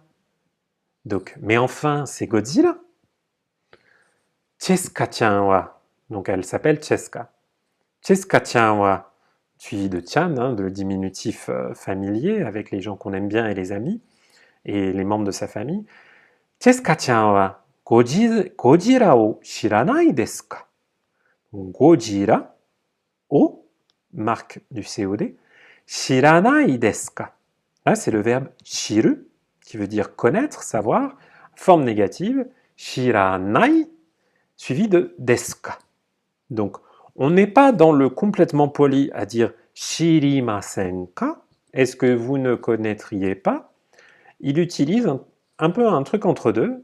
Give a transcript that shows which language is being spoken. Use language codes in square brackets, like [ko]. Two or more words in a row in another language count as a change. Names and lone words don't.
[fr] Donc, mais enfin, c'est Godzilla. [ja] チェスカちゃんは. [fr] Donc, elle s'appelle Cheska. [ja] チェスカちゃんは, [fr] suivi de chan, hein, de diminutif familier, avec les gens qu'on aime bien et les amis, et les membres de sa famille. [ja] チェスカちゃんはゴジラを知らないですか? ゴジラを, [fr] marque du COD, [ja] 知らないですか? [fr] Là, c'est le verbe shiru, qui veut dire connaître, savoir, forme négative, shiranai, suivi de [ja] ですか. [fr] Donc, on n'est pas dans le complètement poli à dire [ja] 知りませんか? [fr] Est-ce que vous ne connaîtriez pas? Il utilise un peu un truc entre deux.